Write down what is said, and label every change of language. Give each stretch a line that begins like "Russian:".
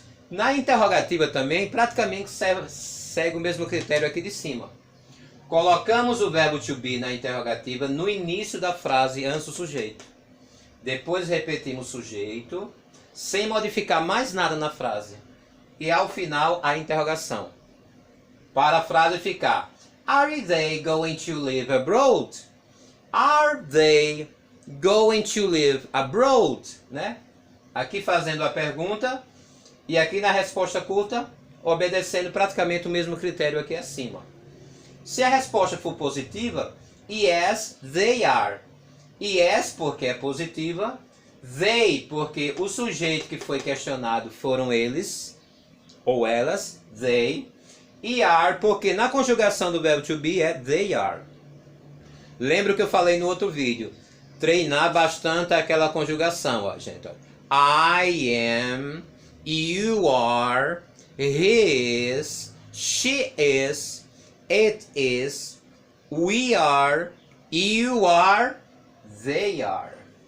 Portuguese: Na interrogativa também, praticamente segue o mesmo critério aqui de cima. Colocamos o verbo to be na interrogativa no início da frase antes do sujeito. Depois repetimos o sujeito, sem modificar mais nada na frase. E ao final, a interrogação.
English: Para a frase ficar: Are they going to live abroad? Are they going to live abroad?
Portuguese: Né? Aqui fazendo a pergunta e aqui na resposta curta, obedecendo praticamente o mesmo critério aqui acima. Se a resposta for positiva,
English: yes, they are.
Portuguese: Yes, porque é positiva. They, porque o sujeito que foi questionado foram eles, ou elas, they. E are, porque na conjugação do verbo to be é
English: they are.
Portuguese: Lembra o que eu falei no outro vídeo? Treinar bastante aquela conjugação, ó, gente. Ó.
English: I am, you are, he is, she is, it is, we are, you are, they are.